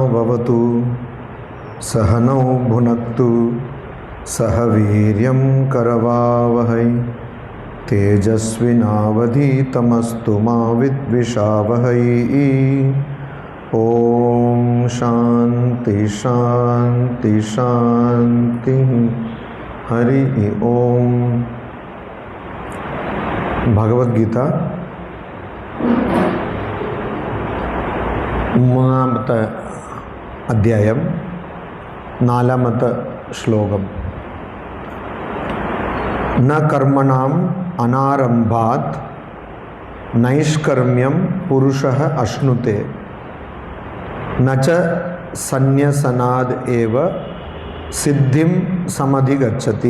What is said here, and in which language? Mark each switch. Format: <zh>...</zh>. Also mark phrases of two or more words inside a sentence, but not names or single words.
<sa>भवतु सहनौ भुनक्तु सह वीर्यं करवावहै तेजस्विनावधीतमस्तु मा विद्विषावहै। ओम शांति शांति शांति। हरि ओम।</sa> <ml>ഭഗവത്ഗീത മൂന്നാമത്തെ അധ്യായം 4-ാമത്തെ ശ്ലോകം.</ml> <sa>ന കർമ്മണാം അനാരംഭാത് നൈഷ്കർമ്മ്യം പുരുഷഃ അശ്നുതേ നച സന്യസനാദ് ഏവ സിദ്ധിം സമധിഗച്ഛതി.</sa>